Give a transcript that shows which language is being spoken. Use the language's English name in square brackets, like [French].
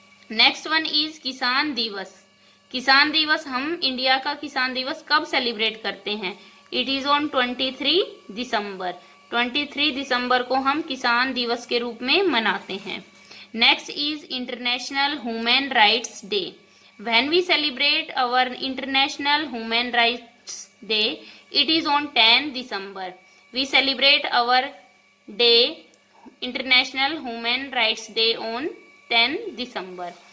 [English] Next one is किसान दिवस। [Hindi] किसान दिवस, हम इंडिया का किसान दिवस कब सेलिब्रेट करते हैं? [English] It is on 23 December. [Hindi] 23 दिसंबर को हम किसान दिवस के रूप में मनाते हैं। [English] Next is international human rights day. When we celebrate our international human rights day, it is on 10 December. We celebrate our day, international human rights day on 10 December.